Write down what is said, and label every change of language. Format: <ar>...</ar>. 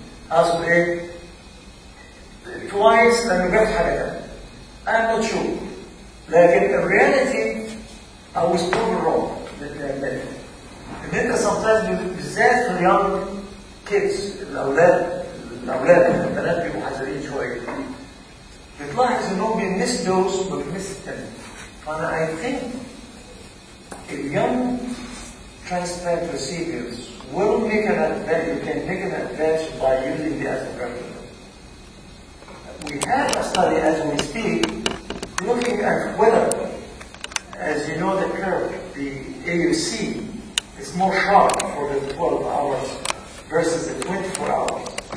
<en>Ask me twice and you get حاجة. I'm not sure. Like in reality, I was proven wrong. And then sometimes</en> <ar>بالذات في</ar> <en>young kids,</en> <ar>الأولاد البنات بيبقوا حذرين شوية. بتلاحظ إنهم بيمس دوز وبيمس التاني.</ar> <en>فأنا I think if young transplant recipients will make an advance, you can make an advance by using the aspirin. We have a study as we speak looking at whether, as you know the curve, the AUC is more sharp for the 12 hours versus the 24 hours.</en>